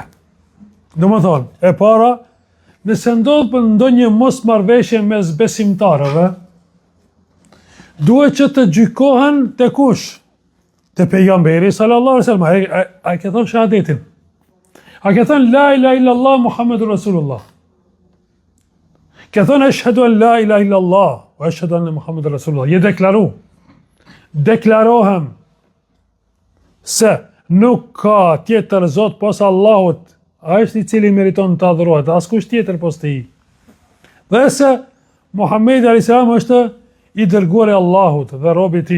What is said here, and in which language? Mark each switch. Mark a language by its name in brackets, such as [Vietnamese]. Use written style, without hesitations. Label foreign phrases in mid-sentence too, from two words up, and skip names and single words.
[Albanian] Domethënë, e para, nëse ndodh për ndonjë mosmarrveshje mes besimtarëve, duhet që të gjykohen te kush? Te pejgamberi [Arabic] صلى الله عليه وسلم. [Albanian] Ai ka thënë shahadetin. Ai ka thënë [Arabic] لا إله إلا الله محمد رسول الله. [Albanian] Ka thënë [Arabic] أشهد أن لا إله إلا الله وأشهد أن محمد رسول الله. [Albanian] Je deklarohem se nuk ka tjetër Zot posa Allahut, ai është i cili meriton të adhurohet, askush tjetër pos tij. Dhe se Muhamedi [Arabic] عليه السلام [Albanian] është i dërguar i Allahut dhe robi i tij.